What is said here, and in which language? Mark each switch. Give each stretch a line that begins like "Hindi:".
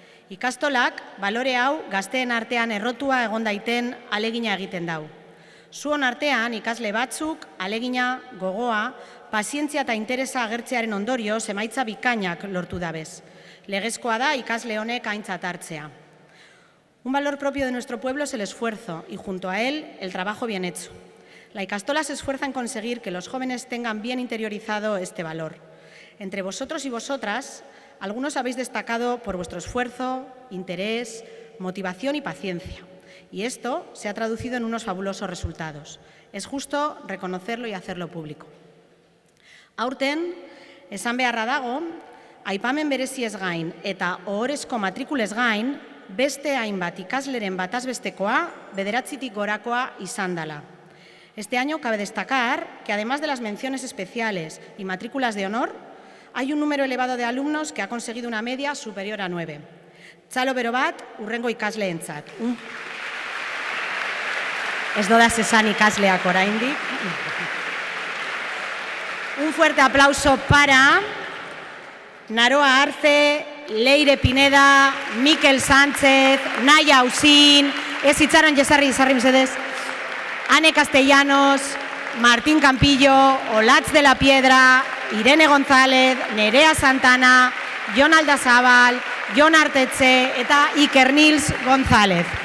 Basque: Ikastolak balore hau gazteen artean errotua egon daiten alegina egiten dau. Zuon artean ikasle batzuk alegina, gogoa, pazientzia eta interesa agertzearen ondorioz emaitza bikainak lortu dabez. Legezkoa da ikasle honek aintzat hartzea.
Spanish: Un valor propio de nuestro pueblo es el esfuerzo y junto a él el trabajo bien hecho. La Ikastola se esfuerza en conseguir que los jóvenes tengan bien interiorizado este valor. Entre vosotros y vosotras, algunos habéis destacado por vuestro esfuerzo, interés, motivación y paciencia. Y esto se ha traducido en unos fabulosos resultados. Es justo reconocerlo y hacerlo público.
Basque: Aurten, esan beharra dago, aipamen bereziez gain eta ohorezko matrikulez gain, beste hainbat ikasleren batazbestekoa, 9tik gorakoa izan dela.
Spanish: Este año cabe destacar que además de las menciones especiales y matrículas de honor, hay un número elevado de alumnos que ha conseguido una media superior a 9.
Basque: Txalo bero bat, urrengo ikasleentzat. Ez dodaz esan ikasleak oraindik.
Spanish: Un fuerte aplauso para Naroa Arce, Leire Pineda, Mikel Sánchez, Naya Ausín,
Basque: ez itxaron jesarri mesedez,
Spanish: Ane Castellanos, Martín Campillo, Olatz de la Piedra, Irene González, Nerea Santana, Jon Aldazabal, Jon Artetxe eta Iker Nils González.